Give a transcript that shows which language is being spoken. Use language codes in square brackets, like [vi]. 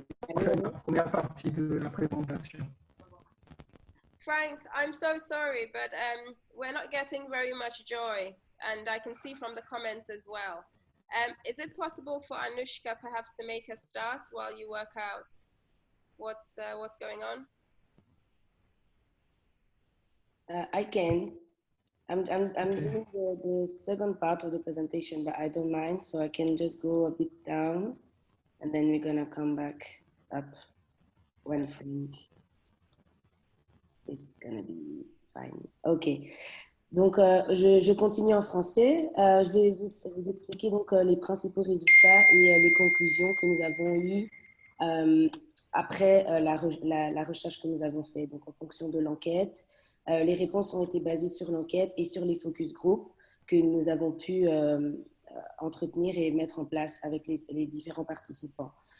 [fr] Okay, la première partie de la présentation. [en] Frank, I'm so sorry, but we're not getting very much joy, and I can see from the comments as well. Is it possible for Anushka perhaps to make a start while you work out what's going on? I can. I'm doing the second part of the presentation, but I don't mind, so I can just go a bit down, and then we're gonna come back up when Frank is gonna be fine. Ok. [fr] Donc, je continue en français. Je vais vous expliquer donc les principaux résultats et les conclusions que nous avons eues après la recherche que nous avons faite. Donc, en fonction de l'enquête, les réponses ont été basées sur l'enquête et sur les focus group que nous avons pu entretenir et mettre en place avec les différents participants.